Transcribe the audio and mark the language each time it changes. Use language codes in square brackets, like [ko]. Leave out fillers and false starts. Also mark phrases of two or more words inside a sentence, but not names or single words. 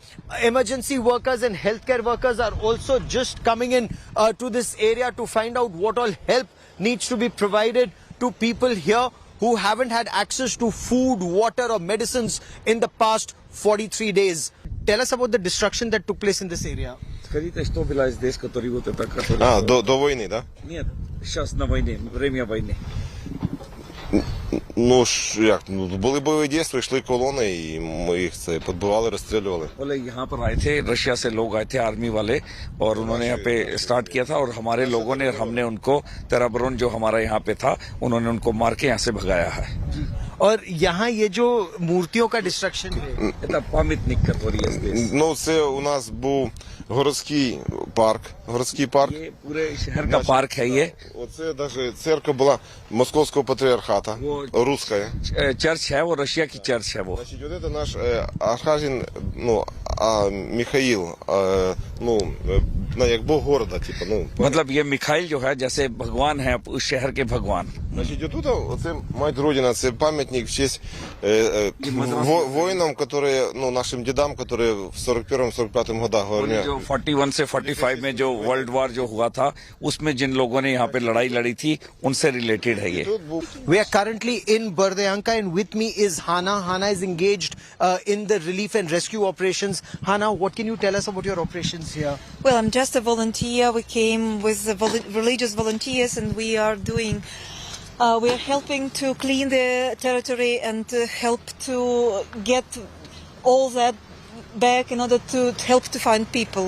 [en] Emergency workers and healthcare workers are also just coming in to this area to find out what all help needs to be provided to people here who haven't had access to food, water or medicines in the past 43 days. Tell us about the destruction that took place in this area. [ru] До войны, да? Нет, сейчас на войне, время войны. [uk] Ну ж як, були бойові дії, йшли колони і ми їх це підбивали, розстрілювали. [hi] बोले यहाँ पर आए थे, रशिया से लोग आए थे आर्मी वाले और उन्होंने यहाँ पे स्टार्ट किया था और हमारे लोगों ने हमने उनको तेराबरून जो हमारा यहाँ पे था उन्होंने उनको मार के यहाँ से भगाया है. और यहाँ ये जो मूर्तियों का डिस्ट्रक्शन है, [ru] Это памятник, который здесь. [uk] Ну це у нас був городський парк. [hi] ये पूरे शहर का पार्क है ये. [uk] Оце навіть церква була Московського патріархата, русская. [hi] चर्च है वो, रशिया की चर्च है वो. [ru] Значить, вот это наш архангел, ну, Михаил, ну, як бог города, типа, ну. [hi] मतलब ये मिखाइल जो है जैसे भगवान है उस शहर के भगवान. [uk] Значить, отут, оце мать Родина, це пам'ятник в честь воїнам, [ru] которые, ну, нашим дедам, которые в 41-45 годах в армии. [hi] जो 41 से 45 में जो [en] world war [hi] जो हुआ था उसमें जिन लोगों ने यहाँ पे लड़ाई लड़ी थी उनसे रिलेटेड है ये. [en] We are currently in Borodyanka and with me is Hana. Hana is engaged in the relief and rescue operations. Hana, what can you tell us about your operations here? Well, I'm just a volunteer. We came with the religious volunteers and we are doing, we are helping to clean the territory and to help to get all that back in order to help to find people.